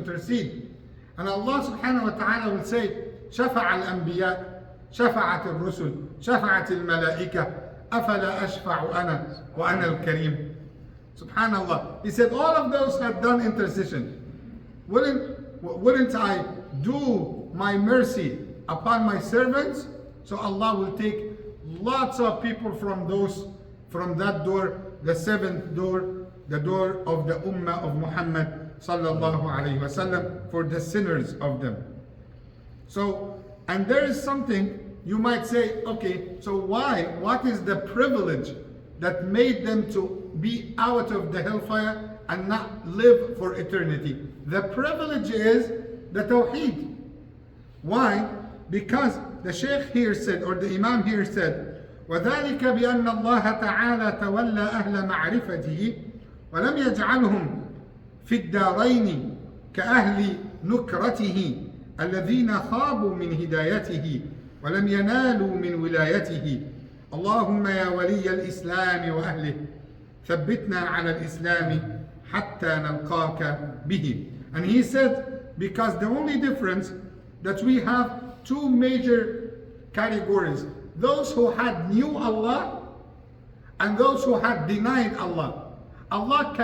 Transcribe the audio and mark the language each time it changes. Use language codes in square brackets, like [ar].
[en] And Allah subhanahu wa ta'ala will say, [ar] شفع الأنبياء شفعت الرسل شفعت الملائكة أفلا أشفع أنا وأنا الكريم. [en] Subhanallah. He said all of those had done intercession. Wouldn't I do my mercy upon my servants? So Allah will take lots of people from that door, the seventh door, the door of the Ummah of Muhammad sallallahu alayhi wasallam, for the sinners of them. So, and there is something you might say, okay, so what is the privilege that made them to be out of the hellfire and not live for eternity? The privilege is the Tawheed. Why? Because the Shaykh here said, [ar] or the Imam here said, وَذَلِكَ بِأَنَّ اللَّهَ تَعَالَى تَوَلَّى أَهْلَ مَعْرِفَتِهِ وَلَمْ يَجْعَلْهُمْ فِي الدَّارَيْنِ كَأَهْلِ نُكْرَتِهِ الذين خابوا من هدايته ولم ينالوا من ولايته. اللهم يا ولي الإسلام وأهله ثبتنا على الإسلام حتى نلقاك به. [en] And he said, because the only difference that we have two major categories, those who had knew Allah and those who had denied Allah. Allah can